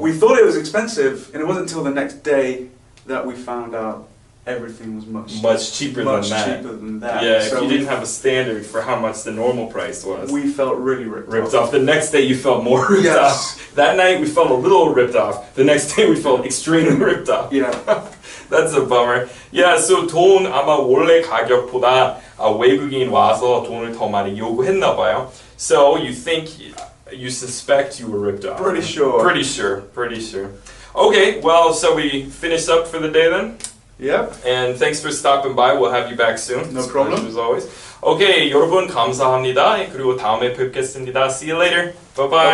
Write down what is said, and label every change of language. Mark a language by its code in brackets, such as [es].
[en] We thought it was expensive, and it wasn't until the next day that we found out everything was Much cheaper much than that. cheaper than that. Yeah, So if you didn't have a standard for how much the normal price was. we felt really ripped Off. The next day you felt more ripped Yes. off. That night we felt a little ripped off. The next day we felt extremely ripped off. Yeah. That's a bummer. [ko] Yeah, so 돈 아마 원래 가격보다 외국인 와서 돈을 더 많이 요구했나 봐요. [en] So you suspect you were ripped off. Pretty sure. Pretty sure. Okay, well, so we finish up for the day then? Yep. And thanks for stopping by. We'll have you back soon. No problem. As always. [ko] Okay, 여러분 감사합니다. 그리고 다음에 뵙겠습니다. [en] See you later. Bye bye.